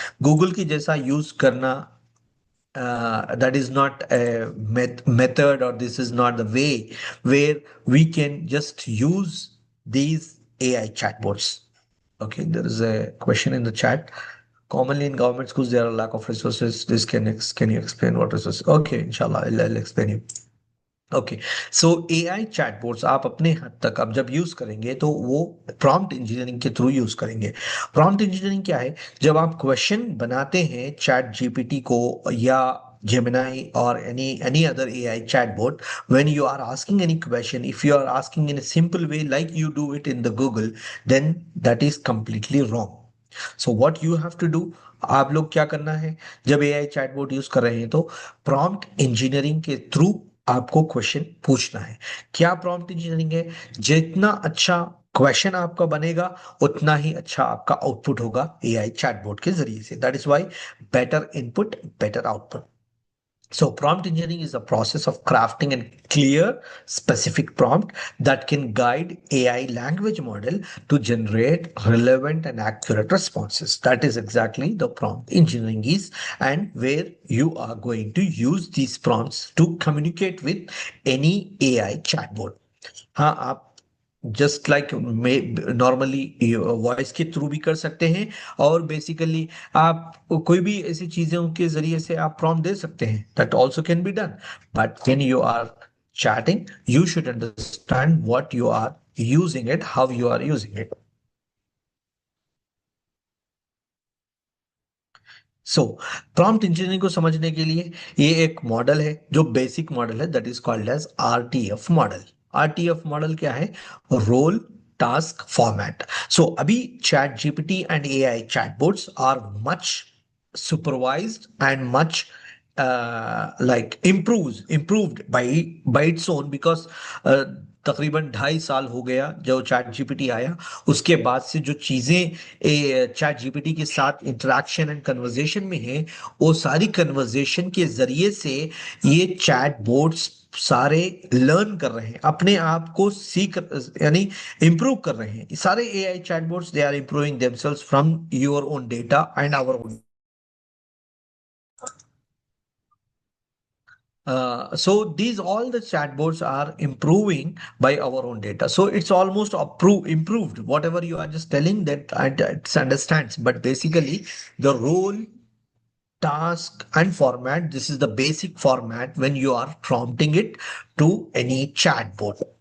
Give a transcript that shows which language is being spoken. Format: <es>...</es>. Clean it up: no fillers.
<en>Google</en> <hi>की जैसा</hi> <en>use करना, that is not a method, or this is not the way where we can just use these AI chatbots. Okay, there is a question in the chat. Commonly in government schools, there are lack of resources. This can you explain what resources? Okay, inshallah, I'll explain you.</en> <hi>Okay, so AI chatbots आप अपने हद तक अब जब use करेंगे तो वो prompt engineering के थ्रू यूज करेंगे. प्रॉम्प्ट इंजीनियरिंग क्या है? जब आप क्वेश्चन बनाते हैं चैट जीपीटी को या</hi> <en>Gemini or any other AI chatbot, when you are asking any question, if you are asking in a simple way like you do it in the Google, then that is completely wrong. So what you have to do,</en> <hi>आप लोग क्या करना है जब AI chatbot use कर रहे हैं तो प्रॉम्प्ट इंजीनियरिंग के थ्रू आपको क्वेश्चन पूछना है. क्या प्रॉम्प्ट इंजीनियरिंग है? जितना अच्छा क्वेश्चन आपका बनेगा उतना ही अच्छा आपका आउटपुट होगा AI चैटबॉट के जरिए से.</hi> <en>That is why better input better output. So prompt engineering is the process of crafting a clear, specific prompt that can guide AI language model to generate relevant and accurate responses. That is exactly the prompt engineering is, and where you are going to use these prompts to communicate with any AI chatbot.</en> <hi>हाँ, आप just like normally voice के through भी कर सकते हैं, और basically आप कोई भी ऐसी चीजों के जरिए से आप प्रॉम्प्ट दे सकते हैं.</hi> <en>That also can be done, but when you are chatting, you should understand what you are using it, how you are using it.</en> <hi>So prompt engineering को समझने के लिए ये एक मॉडल है जो बेसिक मॉडल है,</hi> <en>that is called as</en> <hi>RTF model. RTF model क्या है? Role task format.</hi> <en>so अभी ChatGPT and AI chatbots are much supervised and much like improved by its own, because</en> <hi>तकरीबन 2.5 साल हो गया जो चैट जीपीटी आया. उसके बाद से जो चीजें चैट जीपीटी के साथ इंटरेक्शन एंड कन्वर्सेशन में है, वो सारी कन्वर्सेशन के जरिए से ये चैट बोर्ड्स सारे लर्न कर रहे हैं, अपने आप को सीख यानी इंप्रूव कर रहे हैं.</hi> <en>सारे AI chat boards they are improving themselves from your own data and our own. So these all the chatbots are improving by our own data. So it's almost improved. Whatever you are just telling that it understands. But basically the role, task and format, this is the basic format when you are prompting it to any chatbot.</en>